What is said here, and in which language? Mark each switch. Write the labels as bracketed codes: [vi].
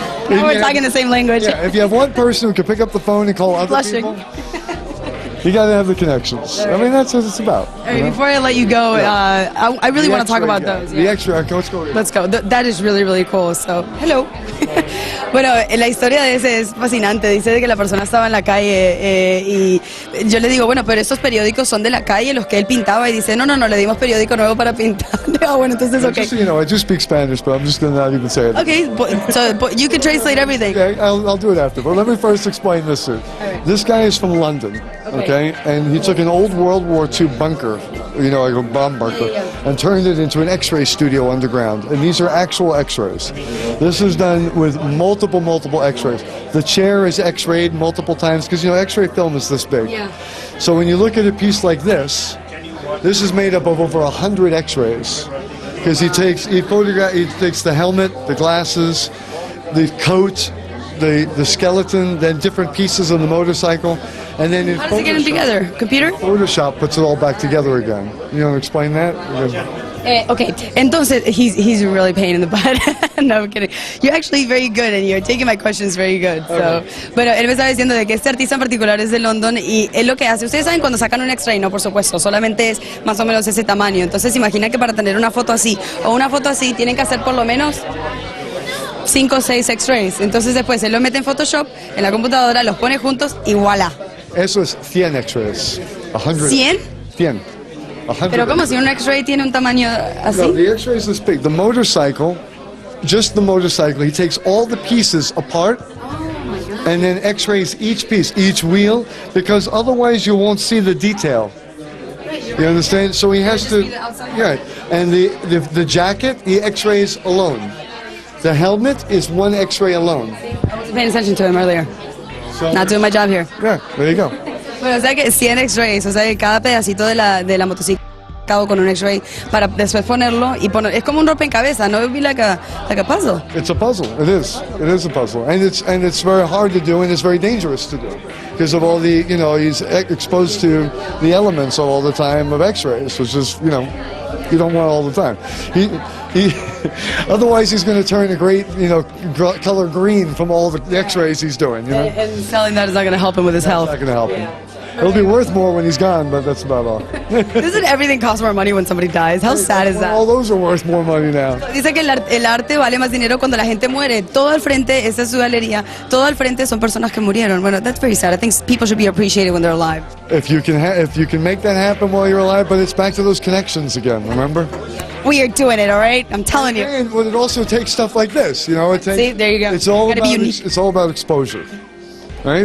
[en] Now we're talking the same language. Yeah, if you have one person who can pick up the phone and call other people, you got to have the connections. I mean, that's what it's about. All right, before I let you go, I really want to talk about those. The X-ray, let's go. Let's go. That is really, really cool. So, hello. [es] Bueno, la historia de ese es fascinante. Dice que la persona estaba en la calle y yo le digo, bueno, pero estos periódicos son de la calle, los que él pintaba, y dice, no, le dimos periódico nuevo para pintar. Bueno, entonces, okay. [en] Just so you know, I do speak Spanish, but I'm just going to not even say it. Okay, so you can translate everything. Okay, I'll do it after. But let me first explain this. Right. This guy is from London, okay? And he took an old World War II bunker, you know, like a bomb bunker, and turned it into an X-ray studio underground. And these are actual X-rays. This is done with multiple X-rays. The chair is X-rayed multiple times because, you know, X-ray film is this big. Yeah. So when you look at a piece like this is made up of over 100 X-rays because he takes the helmet, the glasses, the coat, the skeleton, then different pieces of the motorcycle, and then how does he get them together? Computer? Photoshop puts it all back together again. You want to explain that? Okay, [es] entonces [en] he's really pain in the butt. No, I'm kidding. You're actually very good and you're taking my questions very good. [es] So, bueno, él me estaba diciendo de que este artista en particular es de London y él lo que hace, ustedes saben cuando sacan un X-ray, no, por supuesto, solamente es más o menos ese tamaño. Entonces imagina que para tener una foto así o una foto así tienen que hacer por lo menos 5 o 6 X-rays. Entonces después él lo mete en Photoshop, en la computadora, los pone juntos y voilà. Eso es 100 X-rays. 100. 100. Pero como si un X-ray tiene un tamaño así? [en] No, the X-ray is this big. The motorcycle, just the motorcycle, he takes all the pieces apart and then X-rays each piece, each wheel, because otherwise you won't see the detail. You understand? So he has to, yeah. And the jacket, he X-rays alone. The helmet is one X-ray alone. I wasn't paying attention to him earlier. So, not doing my job here. Yeah, there you go. [es] Bueno, o sea que 100 X-rays, o sea que cada pedacito de la motocicleta. sacado con un X-ray para después ponerlo y poner. Es como un rompecabezas, ¿no? [en] It would be like a puzzle. It's a puzzle. It is. It is a puzzle, and it's very hard to do, and it's very dangerous to do, because of all the he's exposed to the elements all the time of X-rays, which is you don't want all the time. He otherwise he's going to turn a great color green from all the X-rays he's doing. And selling that is not going to help him with his health. It's not going to help him. It'll be worth more when he's gone, but that's about all. Doesn't everything cost more money when somebody dies? How sad is that? All those are worth more money now. [es] Dice que el arte vale más dinero cuando la gente muere. Todo al frente, esta es su galería, todo al frente son personas que murieron. [en] Bueno, that's very sad. I think people should be appreciated when they're alive. If you can make that happen while you're alive, but it's back to those connections again, remember? We are doing it, all right? I'm telling you. And it also takes stuff like this, See, there you go. It's all about exposure. Right?